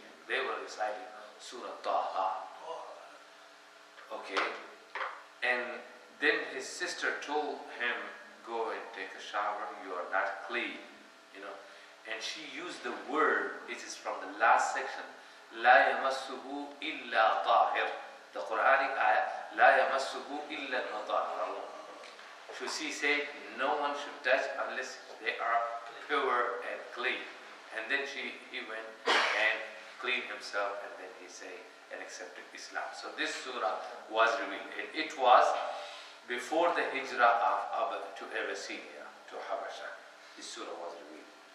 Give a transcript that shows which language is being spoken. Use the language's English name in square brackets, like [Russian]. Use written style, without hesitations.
[English] And they were reciting Surah Taha. Okay. And then his sister told him, go and take a shower, you are not clean. And she used the word, it is from the last section, [Arabic] لا يمسه إلا طاهر. [English] The Quranic ayah, [Arabic] لا يمسه إلا المطهرون. [English] So she said, no one should touch unless they are pure and clean. And then he went and cleaned himself, and then he said, and accepted Islam. So this surah was revealed. It was before the hijrah to Abyssinia, to Habasha. This surah was revealed.